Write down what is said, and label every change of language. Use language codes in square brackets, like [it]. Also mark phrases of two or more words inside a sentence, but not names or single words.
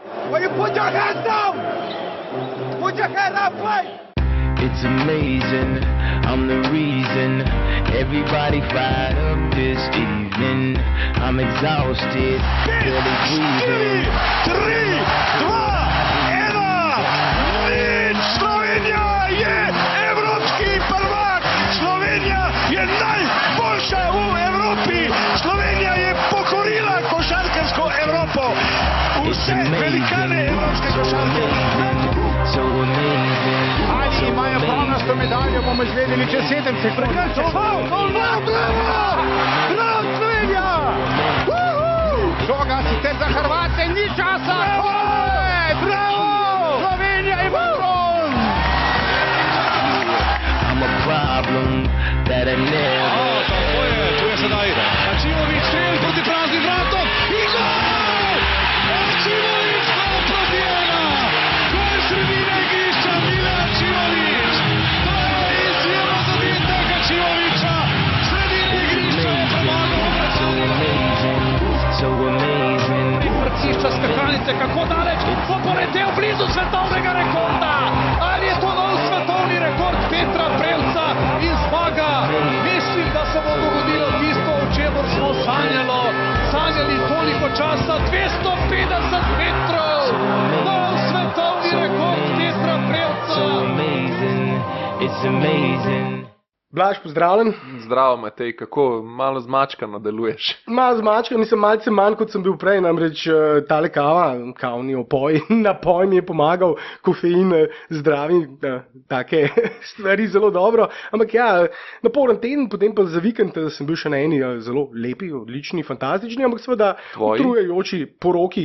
[en] Will you put your hands down? Put your hands up, play! It's amazing, I'm the reason everybody fired up this evening. I'm exhausted, barely breathing. 3, 2, 1, [sl] Slovenija je evropski prvak! Slovenija je najboljša v Evropi! Slovenija je pokorila košarkarsko Evropo! Vse velikane evropske košarke! [en] So amazing. [sl] Ali imajo pronasto medaljo, bomo izvedeli čez 7 sekund. Prekrčil, bravo, Slovenija! Žoga sicer za Hrvate, ni časa! Bravo! Slovenija ima bron! [en] I'm a problem that I never [sl] Tu je sedaj Ačimović, strel proti praznim vratom i gol! Ačimović, gol proti 1! Gol sredine igrišča, Mile Ačimović! To je izjemno zadetek Ačimovića! Sredine igrišča je premagal [en] so amazing. [sl] Vrcišča skakalnice, kako daleč bo poletel blizu svetovnega rekorda! Ali je to nov svetovni rekord Petra Prevca in zmaga? Mislim, da se bo dogodilo tisto, o čemer smo sanjali toliko časa, 250 metrov! Nov svetovni rekord Petra Prevca! [en] So amazing, it's amazing. [sl] Blaž, pozdravljen. Zdravo, Matej, kako malo zmačkano deluješ? Malo zmačkan, nisem malce manj, kot sem bil prej, namreč tale kavni napoj mi je pomagal, kofein, zdravi, take stvari zelo dobro. Ampak ja, naporen teden, potem pa za vikend sem bil še na eni zelo lepi, odlični, fantastični, ampak seveda utrujajoči poroki.